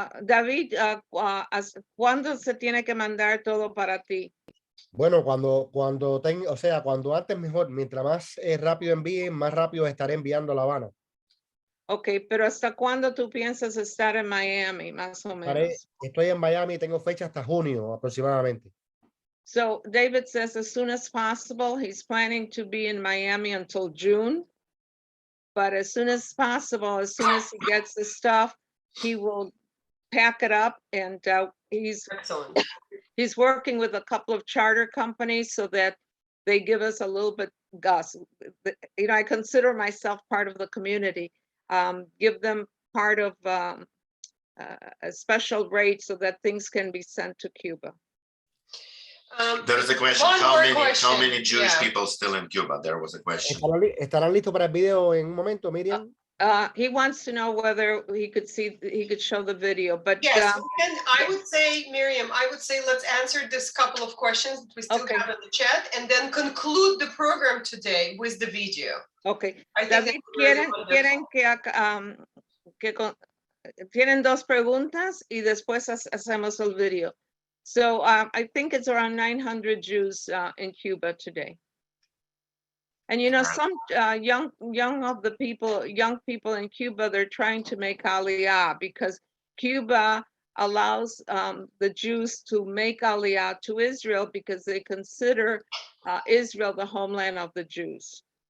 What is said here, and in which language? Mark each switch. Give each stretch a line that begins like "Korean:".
Spanish: David, ¿cuándo se tiene que mandar todo para ti? Bueno, o sea, cuando antes mejor, mientras más rápido envíen, más rápido estaré enviando a La Habana. Okay, pero ¿hasta cuándo tú piensas estar en Miami, más o menos? Estoy en Miami y tengo fecha hasta junio aproximadamente.
English: So David says as soon as possible. He's planning to be in Miami until June. But as soon as possible, as soon as he gets the stuff, he will pack it up, and Excellent. he's working with a couple of charter companies so that they give us a little bit, Gus, you know, I consider myself part of the community. Give them part of a special rate so that things can be sent to Cuba. There is a question. One How more many Jewish yeah. people still in Cuba? There was a question.
Spanish: ¿Estarán listos para el video en un momento, Miriam?
English: He wants to know whether he could show the video, but Yes, and I would say, Miriam, let's answer this couple of questions that we still Okay. have in the chat, and then conclude the program today with the video. okay. I think David, that's really
Spanish: quieren que tienen dos preguntas y después hacemos el video.
English: So I think it's around 900 Jews in Cuba today. And you know, some young people in Cuba, they're trying to make Aliyah because Cuba allows the Jews to make Aliyah to Israel because they consider Israel the homeland of the Jews.